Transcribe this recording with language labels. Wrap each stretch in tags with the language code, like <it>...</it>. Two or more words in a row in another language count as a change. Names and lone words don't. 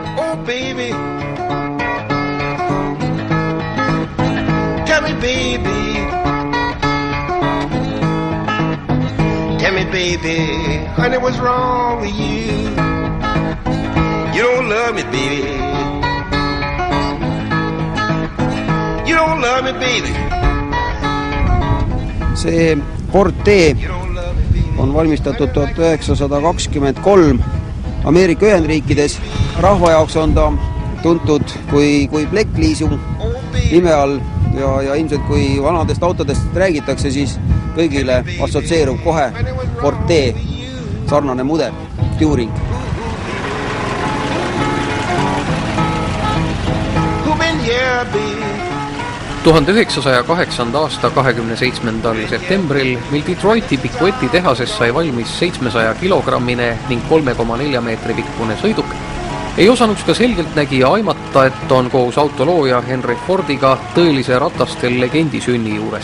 <en>Oh, baby. Tell me, baby. Tell me, baby, honey, what's wrong with you? You don't love me, baby. You don't love me, baby.</en> <et>See Ford T on valmistatud 1923 Ameerika Ühendriikides. Rahva jaoks on ta tuntud kui Black Leasing nime all ja ilmselt kui vanadest autodest räägitakse, siis kõigile assotsieerub kohe Ford T, sarnane mudel, Touring.</et> <en>Who been here, baby?</en> <et>1908. aasta 27. septembril, mil Detroiti Picoetti tehases sai valmis 700 kilogrammine ning 3,4 meetri pikkune sõiduk, ei osanuks ka selgeltnägija aimata, et on koos autolooja Henry Fordiga tõelise ratastel legendi sünni juures.</et>